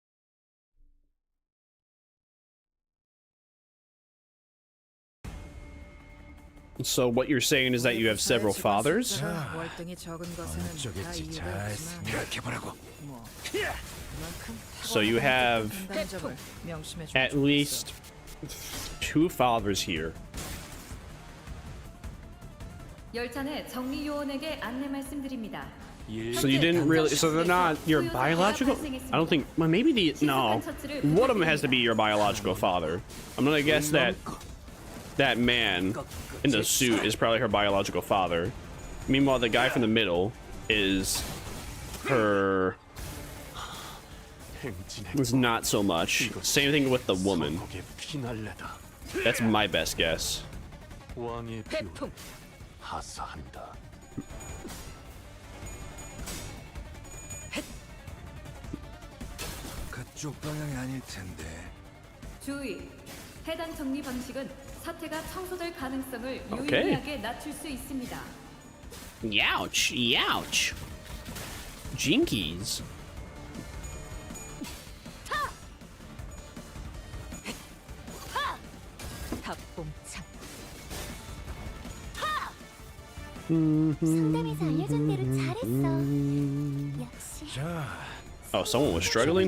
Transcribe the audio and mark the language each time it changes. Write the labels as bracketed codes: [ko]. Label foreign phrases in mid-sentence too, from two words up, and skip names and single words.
[en] So what you're saying is that you have several fathers? So you have at least 2 fathers here. [ko] 열차내 정리 요원에게 안내 말씀드립니다. [en] So you didn't really, so they're not your biological, I don't think, well maybe no. One of them has to be your biological father. I'm gonna guess that that man in the suit is probably her biological father. Meanwhile, the guy from the middle is her, was not so much. Same thing with the woman. That's my best guess. [ko] 주의. 해당 정리 방식은 사태가 청소될 가능성을 유의미하게 낮출 수 있습니다. [en] Youch, youch. Jinkies. [ko] 상담에서 알려준 대로 잘했어. 역시. [en] Oh, someone was struggling?